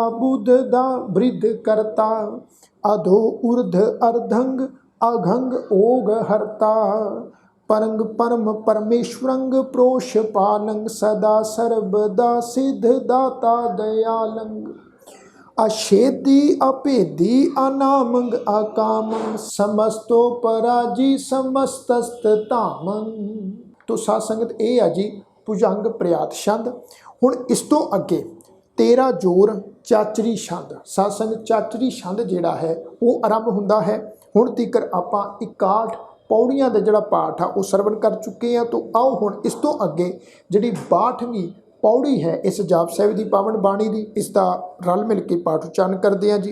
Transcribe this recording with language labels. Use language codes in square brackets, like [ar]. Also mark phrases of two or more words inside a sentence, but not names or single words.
[bra] बुद्धदा वृद्ध करता अधो ऊर्ध अर्धंग अघंग ओग हरता परंग परम परमेश्वरंग प्रोषपालंग सदा सर्वदा सिद्धदाता दयालंग अशेदी अपेदी अनामंग अकामंग समस्तो पराजी समस्तस्तामंग। [pa] ਤੋ ਸਾਧ ਸੰਗਤ ਇਹ ਆ ਜੀ ਭੁਜੰਗ ਪ੍ਰਿਆਤ ਛੰਦ। ਹੁਣ ਇਸ ਤੋਂ ਅੱਗੇ ਤੇਰਾ ਜੋਰ ਚਾਚਰੀ ਛੰਦ। ਸਾਧ ਸੰਗਤ ਚਾਚਰੀ ਛੰਦ ਜਿਹੜਾ ਹੈ ਉਹ ਆਰੰਭ ਹੁੰਦਾ ਹੈ। ਹੁਣ ਤੀਕਰ ਆਪਾਂ 61 ਪੌੜੀਆਂ ਦਾ ਜਿਹੜਾ ਪਾਠ ਆ ਉਹ ਸਰਵਣ ਕਰ ਚੁੱਕੇ ਆ। ਤਾਂ ਆਓ ਹੁਣ ਇਸ ਤੋਂ ਅੱਗੇ ਜਿਹੜੀ 62ਵੀਂ ਪੌੜੀ ਹੈ ਇਸ ਜਾਪ ਸਾਹਿਬ ਦੀ ਪਾਵਨ ਬਾਣੀ ਦੀ, ਇਸ ਦਾ ਰਲ ਮਿਲ ਕੇ ਪਾਠ ਉਚਾਰਨ ਕਰਦੇ ਹਾਂ ਜੀ।